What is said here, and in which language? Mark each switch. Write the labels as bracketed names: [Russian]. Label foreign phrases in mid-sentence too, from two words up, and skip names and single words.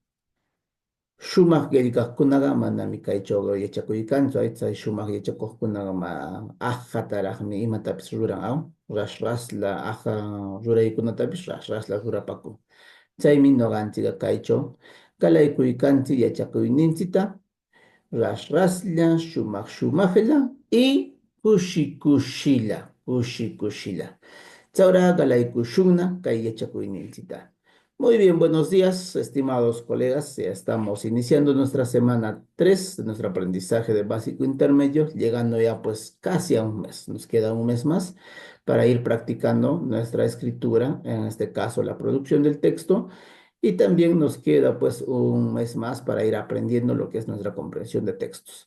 [Quechua] Shumaq qillqaqkunaqa manami kaychaw yachakuykanchu chay shumaq yachakuqkunaqa ajataraqmi imatapis ruran, rasla aja ruraykunatapis rasla rurapakun. Chaymi noqanchikqa kaychaw qalaykuykanchik yachakuyninchikta raslla shumaqlla y kushilla. Chawra qalaykushunna kay yachakuyninchikta. [Spanish] Muy bien, buenos días, estimados colegas. Ya estamos iniciando nuestra semana 3 de nuestro aprendizaje de básico intermedio, llegando ya pues casi a un mes. Nos queda un mes más para ir practicando nuestra escritura, en este caso la producción del texto, y también nos queda pues un mes más para ir aprendiendo lo que es nuestra comprensión de textos.